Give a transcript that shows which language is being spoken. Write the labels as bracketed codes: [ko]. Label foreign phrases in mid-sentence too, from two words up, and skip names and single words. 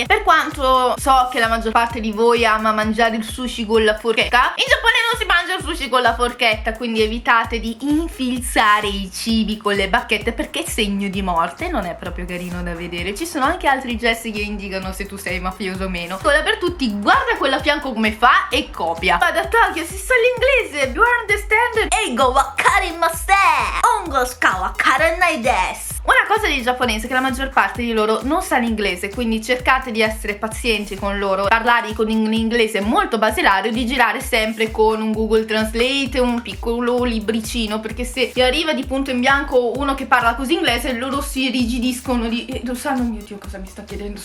[it] Per quanto so che la maggior parte di voi ama mangiare il sushi con la forchetta, in Giappone non si mangia il sushi con la forchetta, quindi evitate di infilzare i cibi con le bacchette perché è segno di morte, non è proprio carino da vedere. Ci sono anche altri gesti che indicano se tu sei mafioso o meno. Quella per tutti, guarda quella a fianco come fa e copia. Vado a Tokyo, si sa l'inglese, [en] you understand? [ja] 英語分かりません、日本語しか分からないです. [it] Una cosa dei giapponesi è che la maggior parte di loro non sa l'inglese, quindi cercate di essere pazienti con loro, parlare con un inglese molto basilare, di girare sempre con un Google Translate, un piccolo libricino, perché se ti arriva di punto in bianco uno che parla così inglese, loro si rigidiscono di lo sanno, mio Dio, cosa mi sta chiedendo?